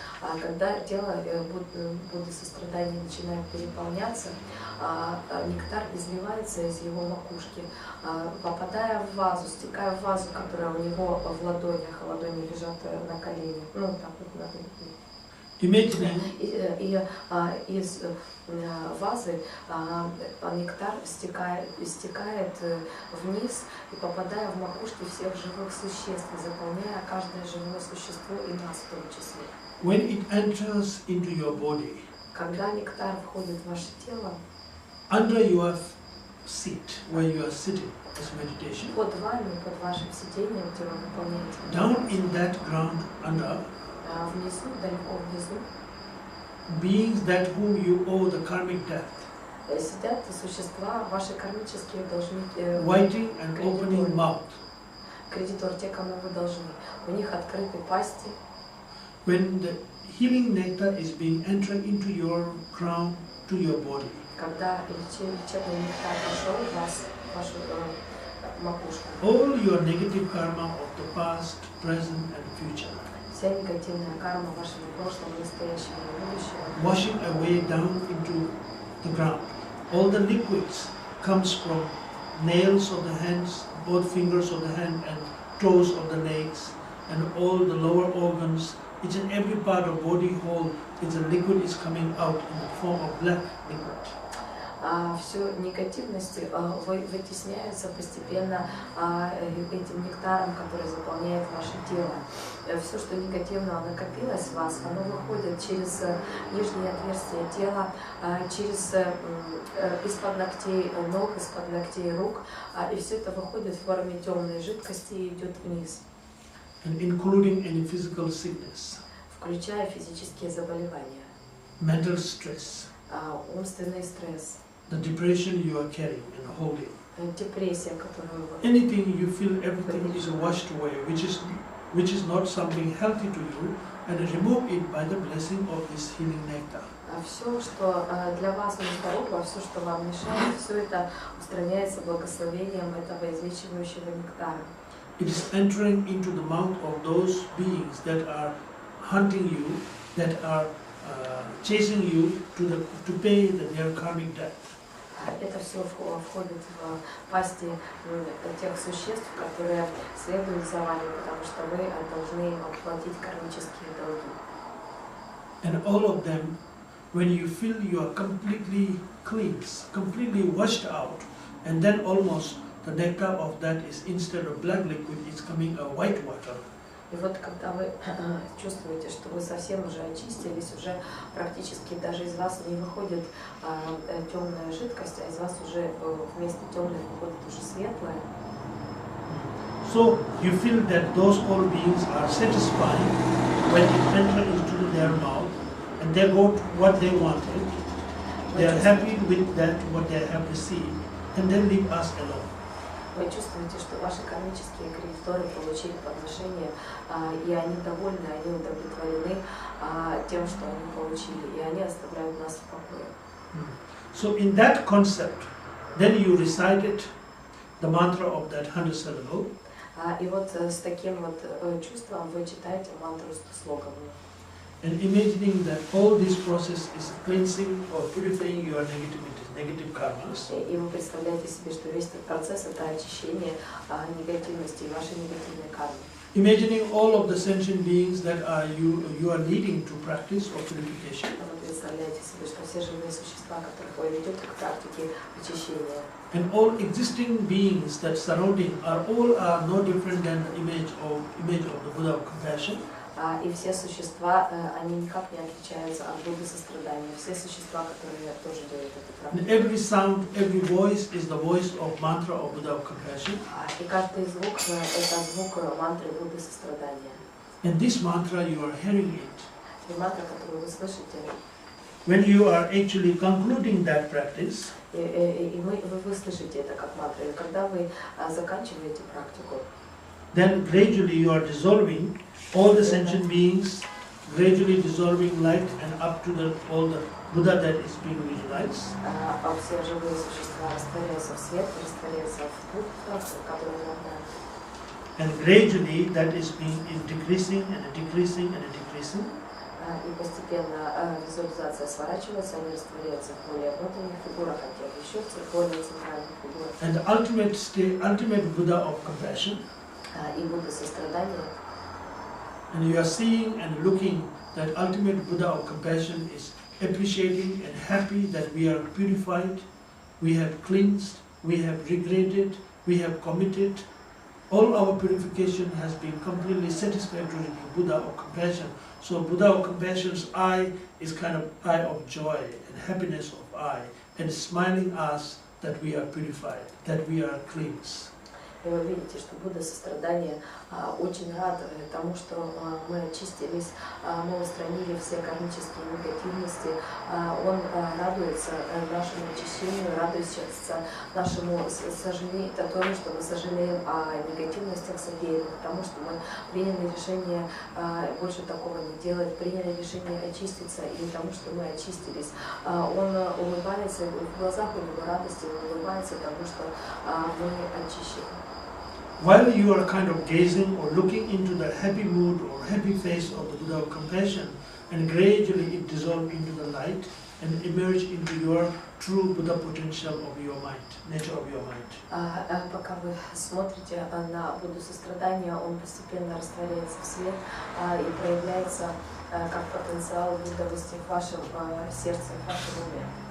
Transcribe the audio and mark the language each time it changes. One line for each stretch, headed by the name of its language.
Russian: А когда тело Будды сострадания начинает переполняться, нектар изливается из его макушки, попадая в вазу, стекая в вазу, которая у него в ладонях, а ладони лежат на коленях, ну так вот на и из вазы нектар стекает вниз и попадая в макушки всех живых существ, заполняя каждое живое существо и нас в том числе.
English: When it enters into your body,
Russian: когда нектар входит в ваше тело,
English: under your seat where you are sitting as meditation,
Russian: под вами, под вашим сидением, где вы выполняете,
English: down in that ground under,
Russian: внизу, далеко внизу,
English: beings that whom you owe the karmic debt,
Russian: сидят существа, ваши кармические должники,
English: waiting and opening mouth.
Russian: Кредитор, те, кому вы должны. У них открыты пасти.
English: When the healing nectar is being entered into your crown, to your body,
Russian: когда лечебный нектар пошел в вас, в вашу макушку,
English: all your negative karma of the past, present and future,
Russian: вся негативная карма вашего прошлого, настоящего и будущего,
English: washing away down into the ground. All the liquids comes from nails of the hands, both fingers of the hand and toes of the legs, and all the lower organs, each and every part of body whole, it's a liquid is coming out in the form of black liquid.
Russian: Все негативности вытесняются постепенно этим нектаром, который заполняет ваше тело. Все, что негативного накопилось в вас, оно выходит через нижние отверстия тела, через из-под ногтей ног, из-под ногтей рук, и все это выходит в форме темной жидкости и идет вниз.
English: And including any physical sickness,
Russian: включая физические заболевания,
English: mental stress,
Russian: умственный стресс,
English: the depression you are carrying and holding,
Russian: депрессия, которую вы...
English: anything you feel everything is washed away, which is not something healthy to you, and remove it by the blessing of this healing nectar.
Russian: Все, что для вас нездорово, все, что вам мешает, все это устраняется благословением этого излечивающего нектара.
English: It is entering into the mouth of those beings that are hunting you, that are chasing you to pay their karmic debt.
Russian: Это все входит в пасти тех существ, которые следуют за вами, потому что вы должны оплатить кармические долги.
English: And all of them, when you feel you are completely cleansed, completely washed out, and then almost the nectar of that is instead of black liquid, it's coming a white water.
Russian: И вот когда вы чувствуете, что вы совсем уже очистились, уже практически даже из вас не выходит темная жидкость, а из вас уже вместо темной выходит уже светлая.
English: So you feel that those all beings are satisfied when it enters into their mouth, and they got what they wanted. They are happy with that what they have received, and then leave us alone.
Russian: Вы чувствуете, что ваши кармические кредиторы получили подношение, и они довольны, они удовлетворены тем, что они получили, и они оставляют нас в покое.
English: So in that concept, then you recited the mantra of that 100 syllable.
Russian: И вот с таким вот чувством вы читаете мантру 100-слоговую.
English: And imagining that all this process is cleansing or purifying your negative karmas.
Russian: И вы представляете себе, что весь этот процесс — это очищение негативности и вашей негативной кармы.
English: Imagining all of the sentient beings that you are leading to practice of purification.
Russian: Вы представляете себе, что все живые существа, которых вы ведете к практике очищения,
English: And all existing beings that surrounding are no different than the image of the Buddha of compassion.
Russian: и все существа, они никак не отличаются от Будды сострадания. Все существа, которые тоже делают эту
English: And
Russian: практику.
English: every sound, every voice is the voice of mantra of Buddha of compassion.
Russian: И каждый звук – это звук мантры Будды сострадания.
English: And this mantra you are hearing it.
Russian: И мантра, которую вы слышите,
English: When you are actually concluding that practice,
Russian: и вы слышите это как мантру. И когда вы заканчиваете практику,
English: then gradually you are dissolving all the sentient beings, gradually dissolving light and up to all the Buddha that is being visualized.
Russian: все живые существа растворяются в свет, растворяются в дух, который можно.
English: And gradually that is decreasing and decreasing and decreasing.
Russian: И постепенно визуализация сворачивается, они растворяются в более внутренних фигурах, а те еще в более центральных фигурах.
English: And the ultimate Buddha of compassion.
Russian: И Будда сострадания.
English: And you are seeing and looking that ultimate Buddha of compassion is appreciating and happy that we are purified, we have cleansed, we have regretted, we have committed. All our purification has been completely satisfactory to Buddha of compassion. So Buddha of compassion's eye is kind of eye of joy and happiness of eye, and smiling us that we are purified, that we are cleansed.
Russian: И вы видите, что Будда сострадания очень рад тому, что мы очистились, мы устранили все кармические негативности. Он радуется нашему очищению, радуется нашему сожалению, тому, что мы сожалеем о негативностях содеянных, потому что мы приняли решение больше такого не делать, приняли решение очиститься, и тому, что мы очистились. Он улыбается, в глазах у него радости, он улыбается тому, что мы очищены.
English: While you are kind of gazing or looking into the happy mood or happy face of the Buddha of compassion, and gradually it dissolves into the light and emerge into your true Buddha potential of your mind, nature of your mind.
Russian: Пока вы смотрите на Будду сострадания, он постепенно растворяется в свет и проявляется как потенциал Буддовости в вашем сердце, в вашем уме.